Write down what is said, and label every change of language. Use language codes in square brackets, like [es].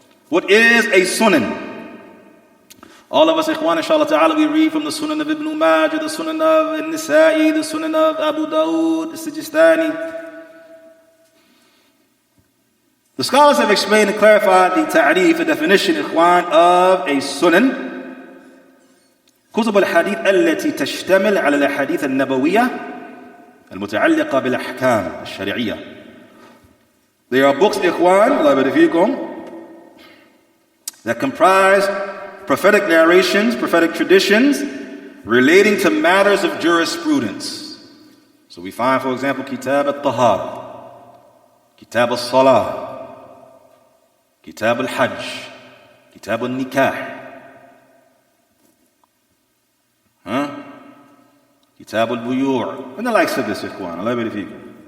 [en] What is a Sunan? All of us, ikhwan, inshallah ta'ala, we read from the Sunan of Ibn Majah, the Sunan of An-Nisa'i, the Sunan of Abu Dawud, the Sijistani. The scholars have explained and clarified the ta'rif, the definition, ikhwan, of a Sunan. [ar] كتب الحديث التي تشتمل على الأحاديث النبوية المتعلقة بالأحكام الشرعية. [en] There are books, ikhwan, Allah barik fikum, that comprise prophetic narrations, prophetic traditions relating to matters of jurisprudence. So we find, for example, Kitab al-Tahara, Kitab al-Salah, Kitab al-Hajj, Kitab al-Nikah, Kitab al-Buyu' and the likes of this, ikhwan. Allah barik fikum.